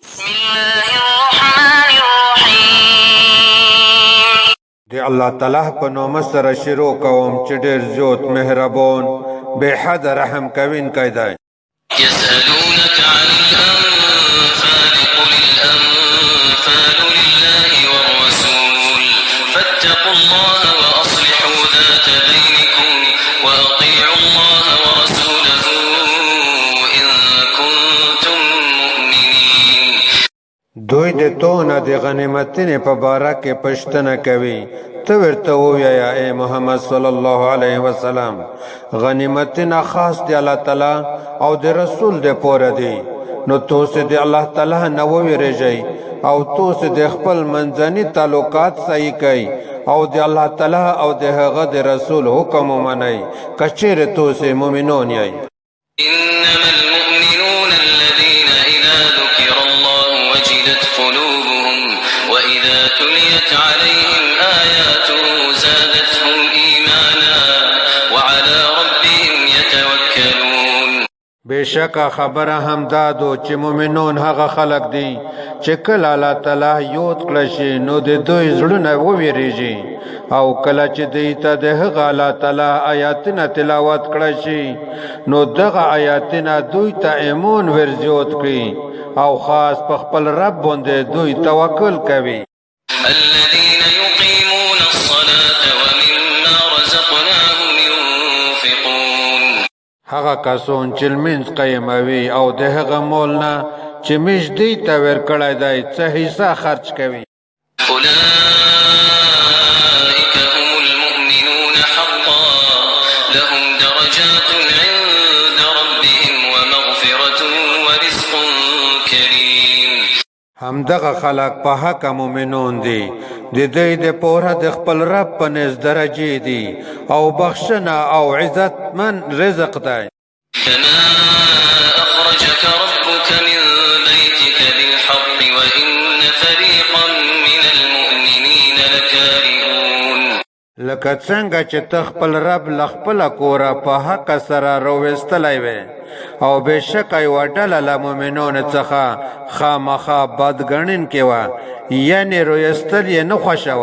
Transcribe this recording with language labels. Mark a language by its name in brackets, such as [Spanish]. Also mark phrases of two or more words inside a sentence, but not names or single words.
[Arabic] الله الرحمن الرحيم [Pashto] دی الله تعالی په نوم سره شروع کوم چې ډېر زیات مهربان بے حد رحم کوونکی دی. [Arabic] يسألونك عن الأنفال قل الأنفال لله والرسول فاتقوا الله وأصلحوا ذات بينكم وأطيعوا الله ورسوله إن كنتم مؤمنين. [Pashto] دوی د تونه د غنیمتونو په باره کې پوښتنه کوي. ته ورته ووایه ای محمد [Arabic] صلی الله علیه وسلم [Pashto] غنیمتونه خاص دی الله تعالی او د رسول د پوره دی. نو تاسو د الله تعالی نه وویریږئ او تاسو د خپل منځني تعلقات صحیح کړئ او د الله تعالی او د هغه د رسول حکم ومنئ که چیرې تاسو مؤمنون یئ. [Arabic] إنما المؤمنون الذين إذا ذكر الله وجلت قلوبهم وإذا تليت عليهم آياته زادتهم إيمانا وعلى ربهم يتوكلون. [Pashto] بشکه خبره هم دادو چې مؤمنون هغه خلق دي چې کله الله تعالی یاد کړي شي نو د دوی زړونه وویریږي او کله چې دوی ته د هغه الله تعالی آیاتونه تلاوت کړي شي نو دغه آیاتونه دوی ته ایمان ورزیات کړي او خاص په خپل رب باندې دوی توکل کوي. [Arabic] الذين يقيمون الصلاة ومما رزقناهم ينفقون. [Pashto] هغه کسان چې لمونځ قیموي او د هغه مال نه چې موږ دوی ته ورکړی دی څه حصه خرج کوي. [Arabic] أولئك هم المؤمنون حقا لهم درجات عند ربهم ومغفرة ورزق كريم. [Pashto] همدغه خلق په حق مؤمنون دي د دوی د پوره د خپل رب په نزد درجې دي او بخښنه او عزت من رزق دی. [Arabic] كما أخرجك ربك من بيتك بالحق وإن فريقا من المؤمنين لكارهون. [Pashto] لکه څنګه چې ته خپل رب له خپله کوره په حق سره راویستلی وې او بېشکه یوه ډله له مؤمنانو څخه خامخا بدګڼونکې وه یعنې راویستل یې نه خوښوه.